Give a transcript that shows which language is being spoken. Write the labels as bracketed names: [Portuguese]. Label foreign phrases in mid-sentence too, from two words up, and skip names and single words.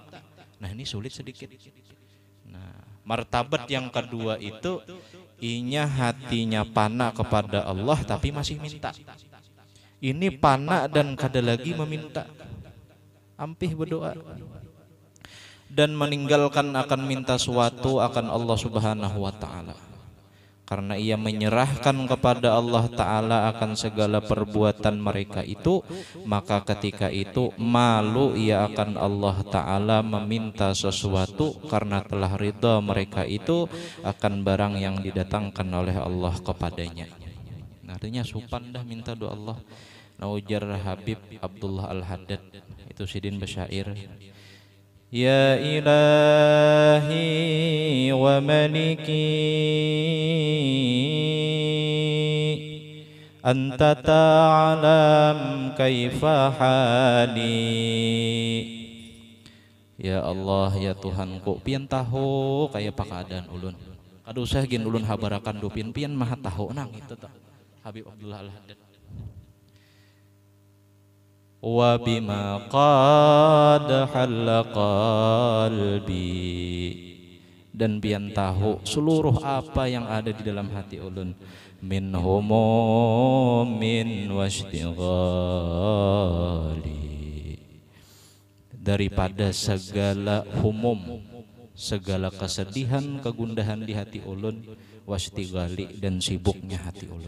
[Banjar] Nah, ini sulit sedikit. Nah, martabat yang kedua itu inya hatinya panak kepada Allah tapi masih minta. Ini panak dan kada lagi meminta. Ampih berdoa. [Indonesian] Dan meninggalkan akan minta suatu akan Allah [Arabic] سبحانه وتعالى. [Indonesian] Karena ia menyerahkan kepada Allah Ta'ala akan segala perbuatan mereka itu, maka ketika itu malu ia akan Allah Ta'ala meminta sesuatu karena telah ridha mereka itu akan barang yang didatangkan oleh Allah kepadanya. [Banjar] Artinya supan dah minta doa Allah. Nah, ujar Habib Abdullah Al-Haddad, itu Sidin Basyair, [Arabic] يا إلهي ومالكي أنت تعلم كيف حالي. [Banjar] Ya Allah, ya Tuhanku, pian tahu kayak keadaan ulun. Kada usah gin ulun habarakan do pian maha tahu nang itu tuh. Habib Abdullah Al-Haddad. [Arabic] وبما قد حل قلبي, [Banjar] dan pian tahu seluruh apa yang ada di dalam hati ulun, [Arabic] من هموم واشتغالي, [Banjar] daripada segala humum, segala kesedihan, kegundahan di hati ulun, washtighali, dan sibuknya hati ulun.